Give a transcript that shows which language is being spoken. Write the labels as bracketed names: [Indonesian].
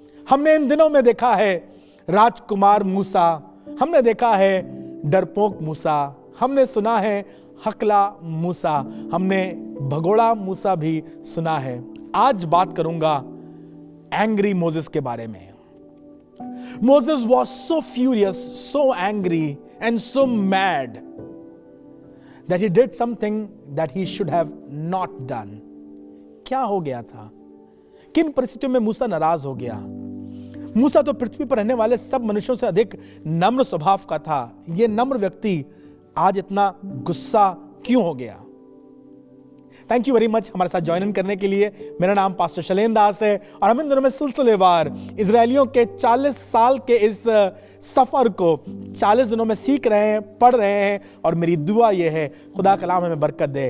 [Hindi] हमने इन दिनों में देखा है राजकुमार मूसा, हमने देखा है डरपोक मूसा, हमने सुना है हकला मूसा, हमने भगोड़ा मूसा भी सुना है. आज बात करूंगा एंग्री मोसेस के बारे में. [English] Moses was so furious, so angry and so mad that he did something that he should have not done. [Hindi] क्या हो गया था? किन परिस्थितियों में मूसा नाराज हो गया? मूसा तो पृथ्वी पर रहने वाले सब मनुष्यों से अधिक नम्र स्वभाव का था. यह नम्र व्यक्ति आज इतना गुस्सा क्यों हो गया? [English] thank you very much [Hindi] हमारे साथ ज्वाइन इन करने के लिए. मेरा नाम पास्टर शैलेंद्र दास है और हम इन दिनों में सिलसिलेवार इजरायलियों के 40 साल के इस सफर को 40 दिनों में सीख रहे हैं, पढ़ रहे हैं, और मेरी दुआ यह है खुदा कलाम हमें बरकत दे.